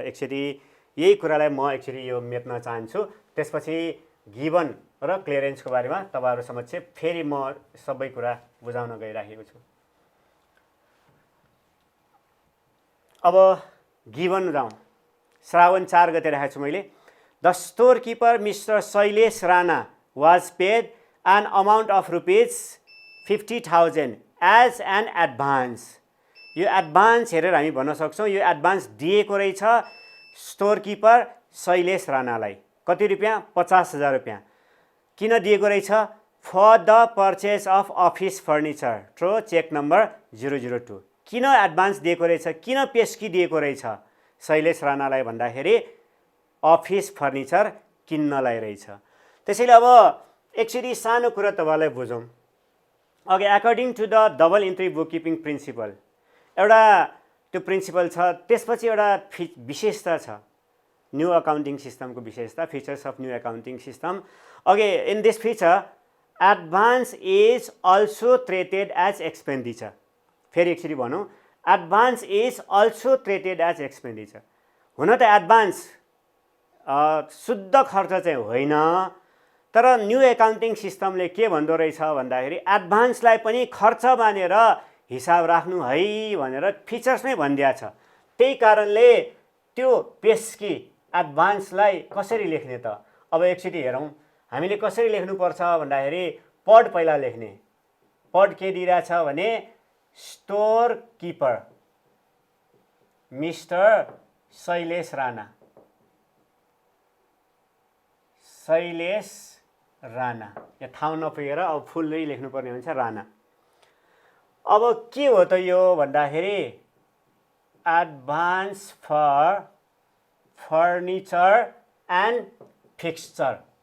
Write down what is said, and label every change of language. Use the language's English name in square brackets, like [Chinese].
[Nepali] एकचोटि यही कुरालाई म एकचोटि यो मेट्न चाहन्छु, त्यसपछि गिभन र क्लियरेन्सको बारेमा तपाईहरु समक्ष फेरि म सबै कुरा बुझाउन गइराखेको छु। अब गिभन जाउँ। श्रावण 4 गते राखेको छु मैले। [English] The store keeper mister Shailesh Rana was paid an amount of ₹50,000 as an advance. [Nepali] यो एडभान्स हेरेर हामी भन्न सक्छौँ यो एडभान्स दिएको रहेछ स्टोर किपर शैलेश राणालाई। कति रुपियाँ? 50,000 रुपियाँ। किन दिएको रहेछ? [English] For the purchase of office furniture through cheque number 002। [Nepali] किन एडभान्स दिएको रहेछ? किन पेस्की दिएको रहेछ शैलेश राणालाई भन्दाखेरि अफिस फर्निचर किन्नलाई रहेछ। त्यसैले अब एकचोटि सानो कुरा तपाईलाई बुझौँ। अघि [English] according to the double entry book keeping principle [Nepali] एउटा त्यो प्रिन्सिपल छ, त्यसपछि एउटा विशेषता छ न्यू अकाउन्टिङ सिस्टमको विशेषता, [English] Features of new accounting system. अघि in this feature advance is also treated as expenditure. [Nepali] फेरि एकचोटि भनौँ, [English] Advance is also treated as expenditure. [Nepali] हुन त एडभान्स शुद्ध खर्च चाहिँ होइन, तर न्यू एकाउन्टिङ सिस्टमले के भन्दो रहेछ भन्दाखेरि एडभान्सलाई पनि खर्च मानेर हिसाब राख्नु है भनेर फिचर्समै भनिदिएको छ। त्यही कारणले त्यो पेस्की एडभान्सलाई कसरी लेख्ने त? अब एकचोटि हेरौँ हामीले कसरी लेख्नुपर्छ भन्दाखेरि पद पहिला लेख्ने। पद के दिइरहेछ भने store keeper mister Shailesh Rana. Shailesh Rana यहाँ ठाउँ नपुगेर अब फुल्लै लेख्नुपर्ने हुन्छ राणा। अब के हो त यो भन्दाखेरि [English] Advance for furniture and fixture.